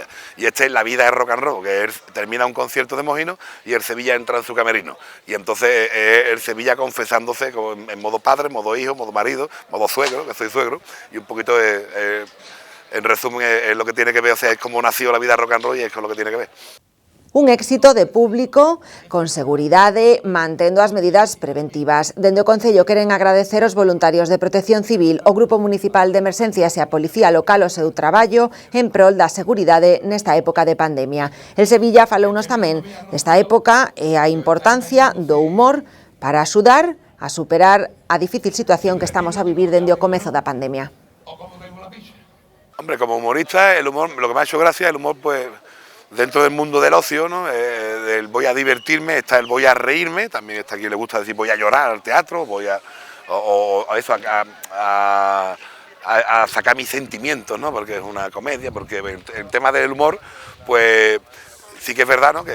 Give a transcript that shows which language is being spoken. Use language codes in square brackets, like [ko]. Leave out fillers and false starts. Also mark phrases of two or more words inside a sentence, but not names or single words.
[es] Y este es La vida es rock and roll, que termina un concierto de Mojino y el Sevilla entra en su camerino. Y entonces es el Sevilla confesándose en modo padre, modo hijo, modo marido, modo suegro, que soy suegro, y un poquito en resumen es lo que tiene que ver, o sea, es como nació La vida rock and roll y es con lo que tiene que ver. [gl] Un éxito de público, con seguridade, mantendo as medidas preventivas. Dende o Concello queren agradecer aos voluntarios de Protección Civil, o Grupo Municipal de Emerxencias e a Policía Local o seu traballo en prol da seguridade nesta época de pandemia. El Sevilla falounos tamén desta época e a importancia do humor para axudar a superar a difícil situación que estamos a vivir dende o comezo da pandemia. [es] Hombre, como humorista, el humor, lo que me ha hecho gracia, el humor, pues, dentro del mundo del ocio, ¿no? Del voy a divertirme, está el voy a reírme, también está quien le gusta decir voy a llorar al teatro, voy a sacar mis sentimientos, ¿no? Porque es una comedia, porque el tema del humor, pues sí que es verdad, ¿no?